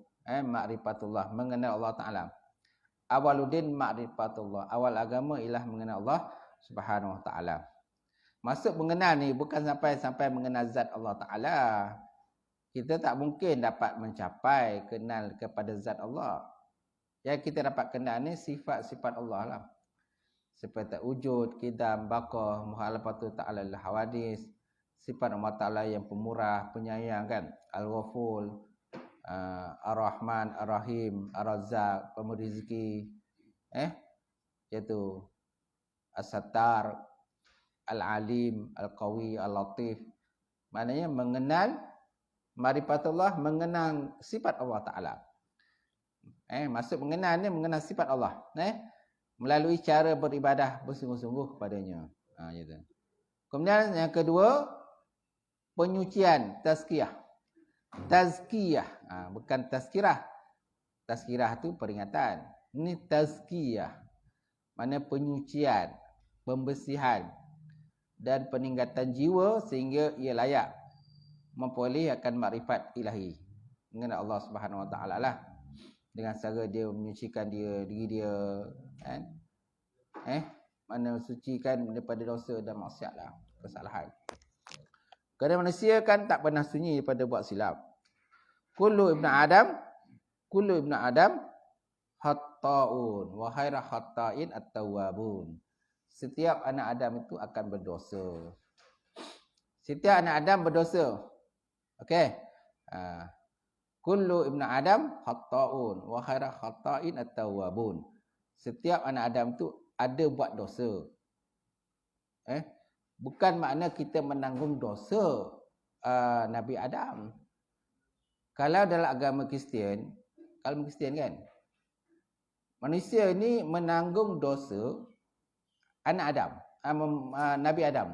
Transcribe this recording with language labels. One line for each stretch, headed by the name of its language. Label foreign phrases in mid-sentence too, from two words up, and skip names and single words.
Malay: Ma'rifatullah, mengenal Allah Ta'ala.
Arabic: أول الدين معرفة الله,
Malay: awal agama ialah mengenal Allah
Arabic: سبحانه وتعالى.
Malay: Maksud mengenal ni bukan sampai mengenal zat Allah Ta'ala. Kita tak mungkin dapat mencapai kenal kepada zat Allah. Yang kita dapat kenal ni sifat-sifat Allah lah.
Arabic: Seperti وجود، قدم، بقاء، مخالفته تعالى للحوادث.
Malay: Sifat Allah Ta'ala yang pemurah, penyayang kan. Al-Ghafur, Ar-Rahman, Ar-Rahim, Ar-Razzaq, pemberi rezeki. Iaitu As-Sattar, Al-Alim, Al-Qawi, Al-Latif. Maknanya mengenal ma'rifatullah, mengenal sifat Allah Ta'ala. Maksud mengenal ni mengenal sifat Allah. Melalui cara beribadah bersungguh-sungguh kepadanya. Gitu. Kemudian yang kedua, penyucian, tazkiyah. Tazkiyah, bukan tazkirah. Tazkirah tu peringatan. Ini tazkiyah. Mana penyucian, pembersihan dan peningkatan jiwa sehingga ia layak memperoleh akan makrifat ilahi. Mengenal Allah
Arabic: سبحانه وتعالى
Malay: lah. Dengan cara dia menyucikan diri dia, kan? Mana sucikan daripada dosa dan maksiat lah, kesalahan. Kerana manusia kan tak pernah sunyi daripada buat silap.
Arabic: كل ابن آدم خطاء وخير الخطائين التوابون.
Malay: Setiap anak Adam itu akan berdosa. Setiap anak Adam berdosa. Okey.
Arabic: كل ابن آدم خطاء وخير الخطائين التوابون.
Malay: Setiap anak Adam tu ada buat dosa. Bukan makna kita menanggung dosa Nabi Adam. Kalau dalam agama Kristian, kalau Kristian kan, manusia ini menanggung dosa anak Adam, Nabi Adam.